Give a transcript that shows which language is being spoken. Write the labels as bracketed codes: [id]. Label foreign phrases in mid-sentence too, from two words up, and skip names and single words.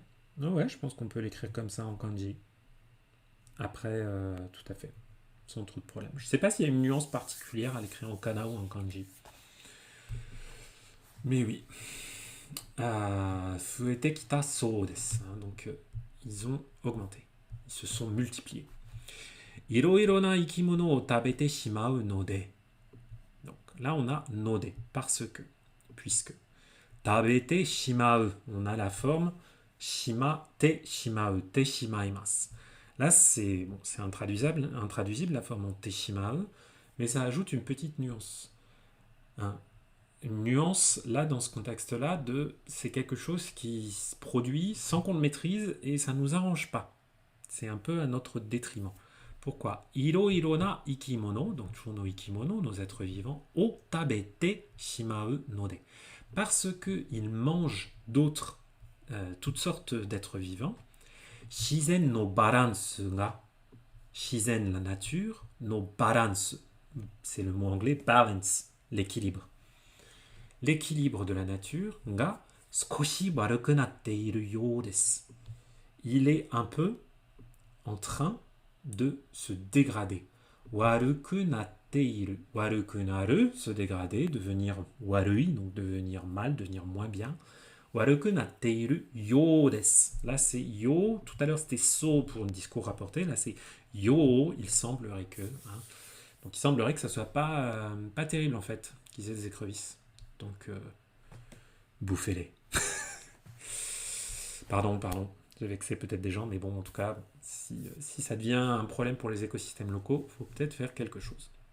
[fr] Oh, ouais, je pense qu'on peut l'écrire comme ça en kanji. Après, tout à fait, sans trop de problème. Je ne sais pas s'il y a une nuance particulière à l'écrire en kana ou en kanji. Mais oui. [ja] 増えてきたそうです. [fr] Donc, ils ont augmenté. Ils se sont multipliés. [ja] いろいろな生き物を食べてしまうので. [fr] Donc là, on a node, parce que, puisque. [ja] 食べてしまう, [fr] on a la forme [ja] しまてしまう、てしまいます. [fr] Là, c'est intraduisible, la forme en [ja] てしまう, [fr] mais ça ajoute une petite nuance. Une nuance, là, dans ce contexte-là, c'est quelque chose qui se produit sans qu'on le maîtrise et ça ne nous arrange pas. C'est un peu à notre détriment. Pourquoi? [ja] いろな生き物, [fr] donc [ja] の生き物, [fr] nos êtres vivants, [ja] を食べてしまうので. [fr] Parce qu'ils mangent d'autres, toutes sortes d'êtres vivants. [ja] 自然のバランスが, [fr] shizen la nature, [ja] のバランス, [fr] c'est le mot anglais balance, l'équilibre. L'équilibre de la nature [ja] が少し悪くなっているようです. [fr] Il est un peu en train de se dégrader. [ja] 悪くなっている. 悪くなる, [fr] se dégrader, devenir warui, donc devenir mal, devenir moins bien. [ja] 悪くなっているようです. [fr] Là c'est yo, tout à l'heure c'était so pour le discours rapporté, là c'est yo, il semblerait que. Hein. Donc il semblerait que ça soit pas terrible en fait, qu'ils aient des écrevisses. Donc bouffez-les. Pardon. J'ai vexé peut-être des gens, mais bon, en tout cas, si ça devient un problème pour les écosystèmes locaux, il faut peut-être faire quelque chose.